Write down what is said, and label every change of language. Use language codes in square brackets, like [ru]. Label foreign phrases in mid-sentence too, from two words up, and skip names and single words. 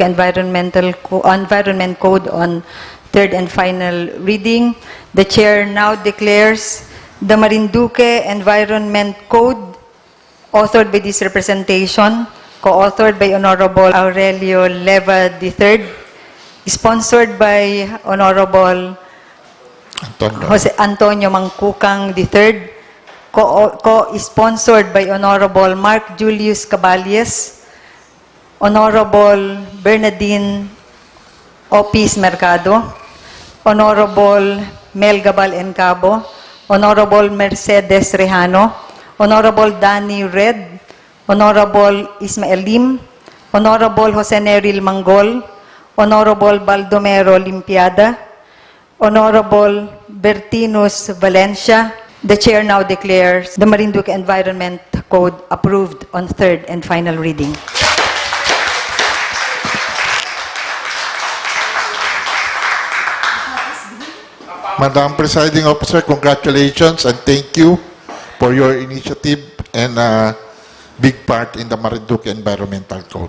[en] Environment Code on third and final reading, the chair now declares the Marinduque Environment Code, authored by this representation, co-authored by Honorable Aurelio Leva III, sponsored by Honorable Jose Antonio Mangkukang III, co-sponsored by Honorable Mark Julius Caballes, Honorable Bernardine Opis Mercado, Honorable Mel Gabal Cabo, Honorable Mercedes Rehano, Honorable Danny Red, Honorable Ismael Lim, Honorable Jose Neril Manggol, Honorable Baldomero Limpiada, Honorable Bertinus Valencia. The chair now declares the Marinduque Environment Code approved on third and final reading. Madam Presiding Officer, congratulations and thank you for your initiative and big part in the Marinduque Environmental Code.